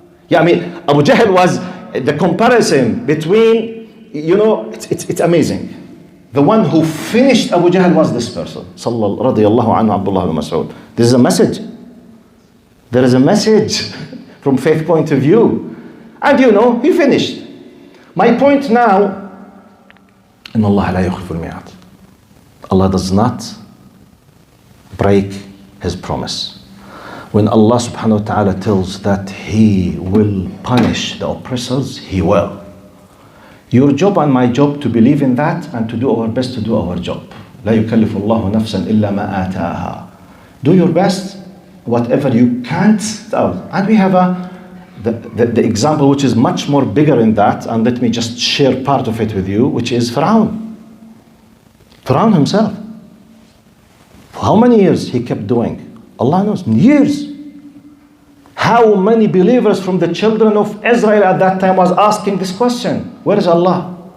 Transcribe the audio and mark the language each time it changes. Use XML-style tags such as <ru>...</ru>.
<en>Abu Jahl was the comparison between, it's amazing. The one who finished Abu Jahl was this person, radiyallahu anhu, Abdullah bin Mas'ud. This is a message. There is a message from faith point of view. And he finished. My point now,</en> <ar>إن الله لا يخلف الميعاد.</ar> <en>Allah does not break his promise. When Allah subhanahu wa ta'ala tells that he will punish the oppressors, he will. Your job and my job to believe in that and to do our best to do our job.</en> <ar>لا يكلف الله نفسا إلا ما آتاها.</ar> <en>Do your best, whatever you can't. And we have the example which is much more bigger in that, and let me just share part of it with you, which is Pharaoh. Pharaoh himself. For how many years he kept doing? Allah knows, years. How many believers from the children of Israel at that time was asking this question? Where is Allah?</en>